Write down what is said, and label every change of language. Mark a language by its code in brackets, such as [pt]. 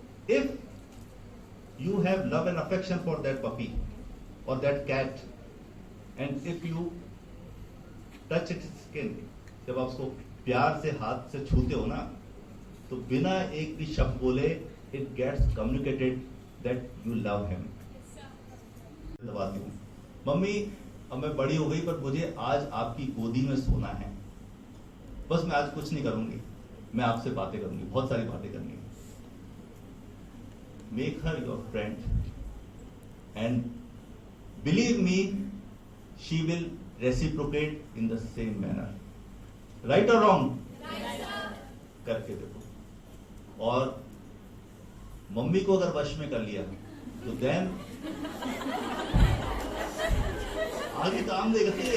[en] if you have love and affection for that puppy or that cat, and if you touch its skin, [hi] जब आप उसको प्यार से हाथ से छूते हो ना, तो बिना एक भी शब्द बोले [en] it gets communicated that you love him। [hi] दबाती हूँ, मम्मी अब मैं बड़ी हो गई पर मुझे आज आपकी गोदी में सोना है, बस मैं आज कुछ नहीं करूंगी, मैं आपसे बातें करूंगी, बहुत सारी बातें करनी है। [en] Make her your friend, and believe me, she will reciprocate in the same manner. Right or wrong? Right, sir. [hi] करके देखो। और मम्मी को अगर वश में कर लिया तो देन आगे काम देगा।